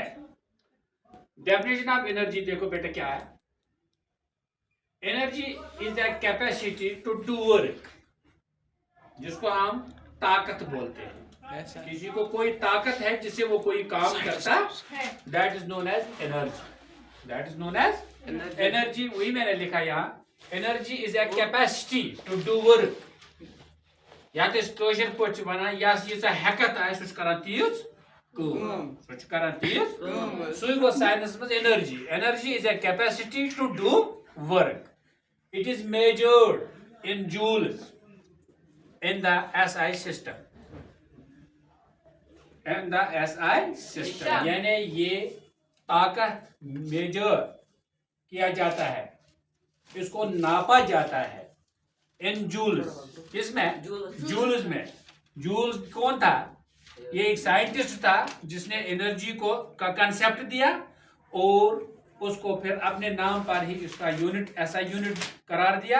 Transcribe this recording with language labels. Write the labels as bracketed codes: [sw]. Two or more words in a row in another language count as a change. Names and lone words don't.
[en] definition of energy [hi] देखो बेटा क्या है। [en] energy is the capacity to do work, [hi] जिसको हम ताकत बोलते हैं। किसी को कोई ताकत है जिससे वो कोई काम करता है, [en] that is known as energy. that is known as energy. [hi] वही मैंने लिखा यहाँ, [en] energy is a capacity to do work. [ks] या तो कशर पे वन यीजा हेकत सह कर तीज सह गो साइंस मज एनर्जी। [en] energy is a capacity to do work. it is measured in joules in the SI system। in the SI system [hi] यानी ये ताकत मेजर किया जाता है, इसको नापा जाता है [en] in joules. [hi] किसमें? जूल्स में। जूल्स कौन था? ये एक साइंटिस्ट था जिसने एनर्जी को का कंसेप्ट दिया और उसको फिर अपने नाम पर ही इसका यूनिट, ऐसा यूनिट करार दिया।